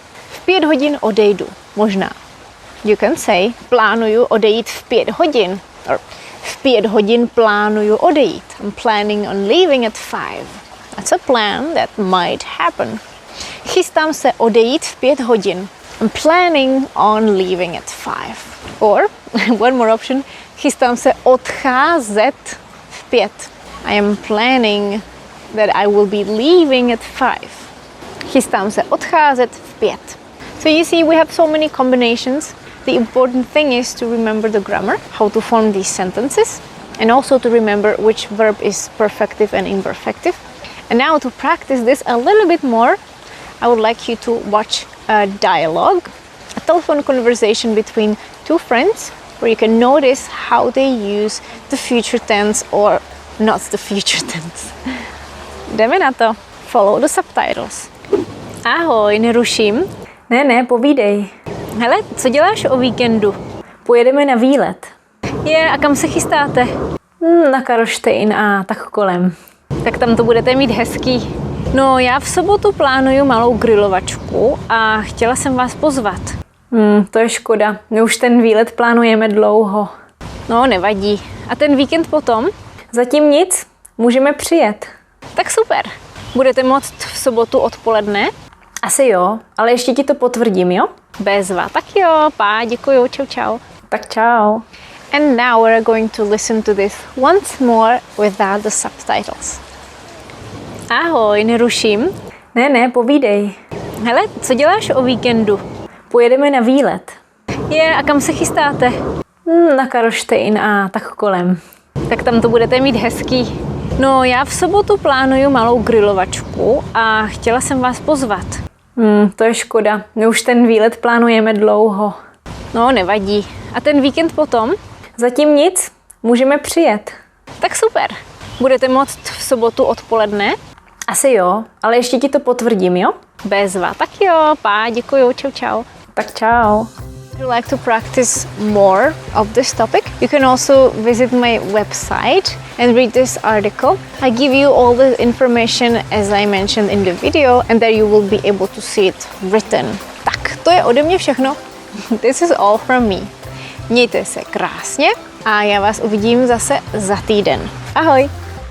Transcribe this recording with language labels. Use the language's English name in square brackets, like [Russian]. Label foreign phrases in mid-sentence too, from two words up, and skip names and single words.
[Czech] V 5 hodin odejdu. Možná. [English] You can say, [Czech] plánuju odejít v 5 hodin. Or v 5 hodin plánuju odejít. [English] I'm planning on leaving at 5. That's a plan that might happen. [Czech] Chystám se odejít v 5 hodin. [English] I'm planning on leaving at 5. Or, one more option, [Czech] chystám se odcházet v 5. [English] I am planning that I will be leaving at 5. [Czech] Chystám se odcházet v 5. [English] So you see, we have so many combinations. The important thing is to remember the grammar, how to form these sentences, and also to remember which verb is perfective and imperfective. And now to practice this a little bit more, I would like you to watch a dialogue, a telephone conversation between two friends, where you can notice how they use the future tense or not the future tense. [Czech] Jdeme na to. [English] Follow the subtitles. [Czech] Ahoj, neruším? Ne, povídej. Hele, co děláš o víkendu? Pojedeme na výlet. A kam se chystáte? Na Karlštejn a tak kolem. Tak tam to budete mít hezký. No, já v sobotu plánuju malou grilovačku a chtěla jsem vás pozvat. To je škoda. My už ten výlet plánujeme dlouho. No, nevadí. A ten víkend potom? Zatím nic. Můžeme přijet. Tak super. Budete moct v sobotu odpoledne? Asi jo, ale ještě ti to potvrdím, jo? Bezva. Tak jo, děkuju, čau. Tak čau. [English] And now we're going to listen to this once more without the subtitles. [Czech] Ahoj, neruším? Ne, povídej. Hele, co děláš o víkendu? Pojedeme na výlet. A kam se chystáte? Na Karlštejn a tak kolem. Tak tam to budete mít hezký. No, já v sobotu plánuju malou grilovačku a chtěla jsem vás pozvat. To je škoda. My už ten výlet plánujeme dlouho. No, nevadí. A ten víkend potom? Zatím nic. Můžeme přijet. Tak super. Budete moct v sobotu odpoledne? Asi jo, ale ještě ti to potvrdím, jo? Bezva. Tak jo, děkuju, čau. Tak čau. [English] If you like to practice more of this topic, you can also visit my website and read this article. I give you all the information as I mentioned in the video, and there you will be able to see it written. [Czech] Tak, to je ode mě všechno. [English] This is all from me. [Czech] Mějte se krásně a já vás uvidím zase za týden. Ahoj!